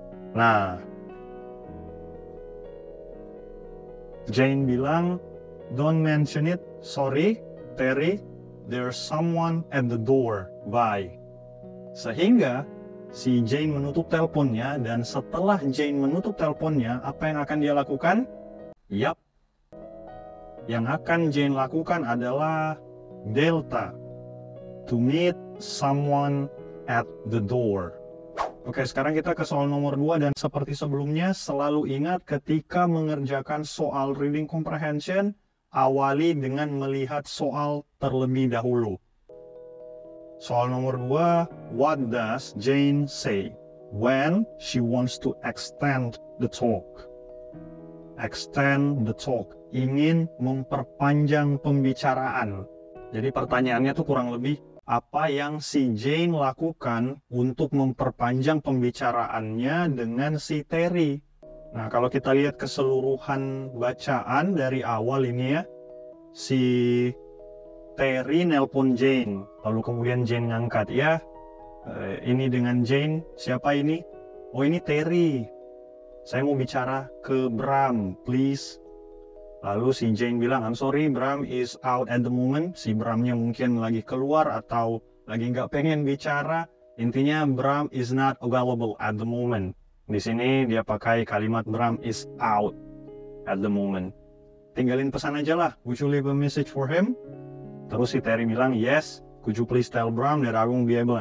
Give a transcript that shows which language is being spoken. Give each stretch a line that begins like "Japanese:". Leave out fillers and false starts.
Indonesian: Nah, Jane bilang,
English: "Don't mention it, sorry, Terry, there's someone at the door, bye."
Indonesian: Sehingga si Jane menutup teleponnya, dan setelah Jane menutup teleponnya, apa yang akan dia lakukan? Yap, yang akan Jane lakukan adalah delta,
English: to meet someone at the door.
Indonesian: Oke, sekarang kita ke soal nomor 2, dan seperti sebelumnya, selalu ingat ketika mengerjakan soal reading comprehension, awali dengan melihat soal terlebih dahulu. Soal nomor 2,
English: what does Jane say when she wants to extend the talk? Extend the talk,
Indonesian: ingin memperpanjang pembicaraan. Jadi pertanyaannya tuh kurang lebih, apa yang si Jane lakukan untuk memperpanjang pembicaraannya dengan si Terry? Nah, kalau kita lihat keseluruhan bacaan dari awal ini ya, si Terry nelpon Jane, lalu kemudian Jane ngangkat ya. Ini dengan Jane, siapa ini? Oh, ini Terry. Saya mau bicara ke Bram, please. Lalu si Jane bilang,
English: I'm sorry, Bram is out at the moment.
Indonesian: Si Bramnya mungkin lagi keluar atau lagi nggak pengen bicara. Intinya
English: Bram is not available at the moment.
Indonesian: Di sini dia pakai kalimat
English: Bram is out at the moment.
Indonesian: Tinggalin pesan aja lah,
English: would you leave a message for him?
Indonesian: Terus si Terry bilang,
English: yes, could you please tell Bram that I won't be able.